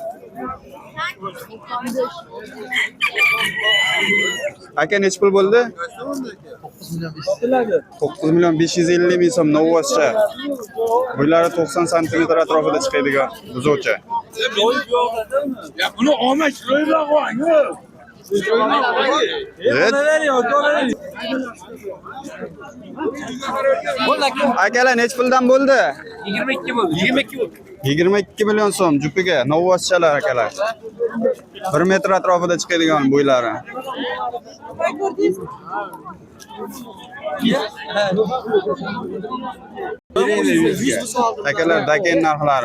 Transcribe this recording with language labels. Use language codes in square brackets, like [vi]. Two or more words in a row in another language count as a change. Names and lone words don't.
[uz] Aka nechi pul bo'ldi? 9 million 550 ming so'm novvoscha. Buylari 90 santimetr atrofida chiqadigan buzovcha. [tr] Ya bunu olmaz. Şuraya bak. Evet. [uz] Akalar nechi puldan bo'ldi? 22 bu. 22 bu. 22 million so'm jupiga novvoschalar akalar. 1 metr atrofida chiqadigan bo'ylari. Akalar daken narxlari.